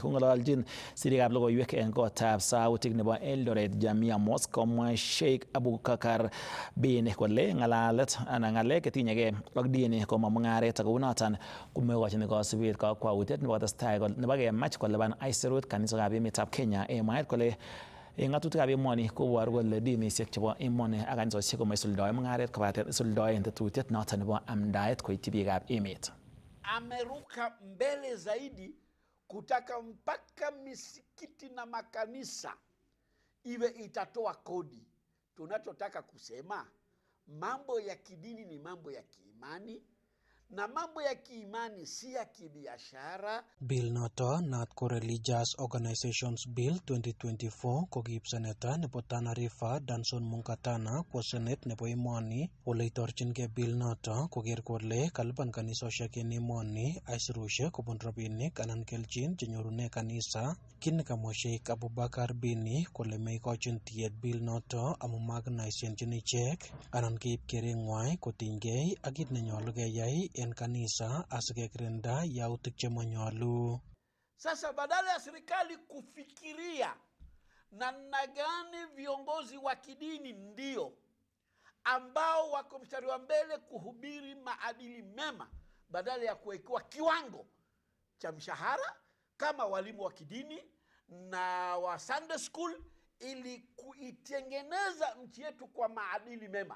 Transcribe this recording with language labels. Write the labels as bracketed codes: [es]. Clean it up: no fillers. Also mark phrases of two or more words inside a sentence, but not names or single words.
[kln] Kong'ololjin sirikab logoiwek en kotab sautik nebo Eldoret Jamia Mosque komwa Sheikh Abubakar Bin kole ng'alalet anan ng'alek chetinyegei ak dini koma mung'aret ako noton komoikochin kasubet kakwautiet nebo testai nebo mach kolipan aisurut kanisokab emetab Kenya. Mwaet kole ng'atutikab emoni koboru kole dinisiek chebo emoni ak kanisosiek komaisuldoe mung'aret kobaten isuldoen tetutiet noton nebo amdaet koityi biikab emet. [sw] Ameruka mbele zaidi kutaka mpaka misikiti na makanisa iwe itatoa kodi. Tunachotaka kusema mambo ya kidini ni mambo ya kiimani, na mambo ya kiimani si ya kibiashara. [kln] Bill noto naat ko Religious Organizations Bill 2024 ko kiib seneta nebo Tana River Danson Munkatana kwa senet nebo emoni ole itorchingei bill noto koker kole kalipan kanisosiek en emoni aisirusiek kobun rabinik anan kelchin chenyorune kanisa. Kit nekamwa Sheikh Abubakar Bini kole meikochin tiyet bill noto amu makinaisienchin ichek anan keib kereng'wai kotinygei ak kit nenyolu keyai en kanisa asikekirinda yautik chemanyolu. [sw] Sasa badala ya serikali kufikiria namna gani viongozi wa kidini ndio ambao wako mstari wa mbele kuhubiri maadili mema, badala ya kuwekewa kiwango cha mshahara kama walimu wa kidini na wa [en] Sunday school [sw] ili kuitengeneza nchi yetu kwa maadili mema.